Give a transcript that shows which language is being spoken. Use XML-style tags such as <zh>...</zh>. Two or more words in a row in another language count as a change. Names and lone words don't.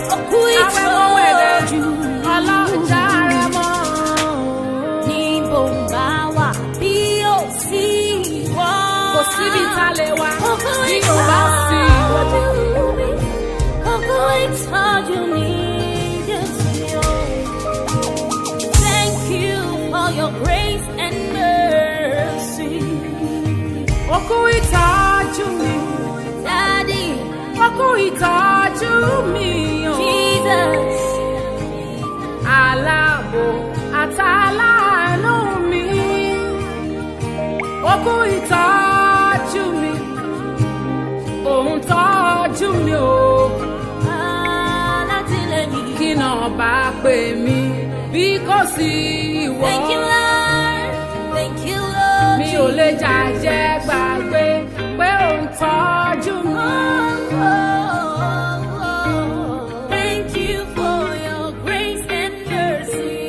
<yo>Ó kú Arẹmọwẹ̀dẹ. ìtọ́jú. Ọlọ́jà arẹmọ. Níbo ń bá wà bí ó sí ìwọ? Kò síbi tá a lè wà Ó kú bí kò bá sí ìwọ. ìtọ́jú mi. Ó kú ìtọ́jú mi, Jésù.</yo> <en>Thank you for your grace and mercy.</en> <yo>Ó kú ìtọ́jú mi. Daddy. Ó kú ìtọ́jú mi o. Jesus. Aláàbò àtàlánú mi. Ó kú ìtọ́jú mi. Ó ń tọ́jú mi o. Alátìlẹ́yìn. Kí náà bá pè mí bí kò sí ìwọ?</yo> <en>Thank you, Lord. Thank you, Lord.</en> <yo>Mi ò lè jàjẹ́ gbàgbé pé ò ń tọ́jú mi. Oh, oh, oh, oh.</yo> <en>Thank you for your grace and mercy.</en>